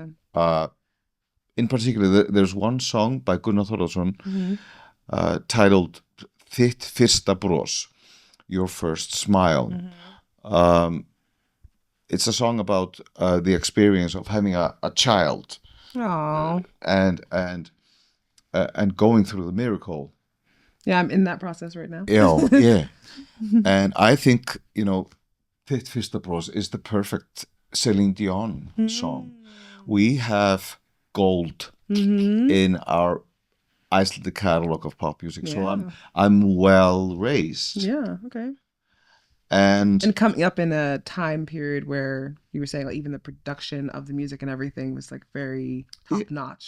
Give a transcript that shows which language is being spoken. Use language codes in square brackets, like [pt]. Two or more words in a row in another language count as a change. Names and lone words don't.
[en] In particular, there's one song by Gunnar Þórðarson titled "Þitt fyrsta bros," your first smile. It's a song about the experience of having a child. Aww. And going through the miracle. Yeah, I'm in that process right now. Yeah. And I think, Þitt fyrsta bros is the perfect Celine Dion song. We have gold in our Icelandic catalog of pop music. Yeah. So I'm well raised. Yeah, okay. And coming up in a time period where you were saying like even the production of the music and everything was like very top notch.